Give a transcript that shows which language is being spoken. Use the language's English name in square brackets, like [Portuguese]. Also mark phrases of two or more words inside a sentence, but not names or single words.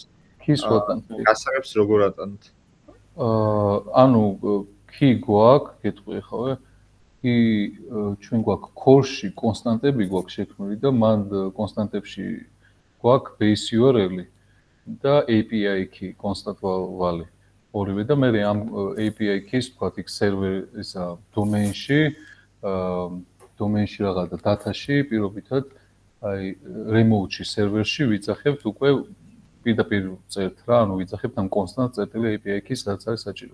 [Georgian] Keys ვატანთ. გასაღებს როგორ ატანთ? ანუ key გვაქვს, გეტყვი ხავე? კი ჩვენ გვაქვს core-ში კონსტანტები გვაქვს შექმნილი და მან კონსტანტებში გვაქვს [English] base URL- [Georgian] ი და [English] API key constant valley. [Georgian] ორივე და მე ამ [English] API keys [Georgian] თქვათ იქ server ისა domain-ში domain-ში რაღაცა data-ში პირობითად აი remote-ში server-ში ვიძახებთ უკვე პირდაპირ წერთ რა, ანუ ვიძახებთ ამ constant წერტილი [English] API keys, [Georgian] რაც არის საჭირო.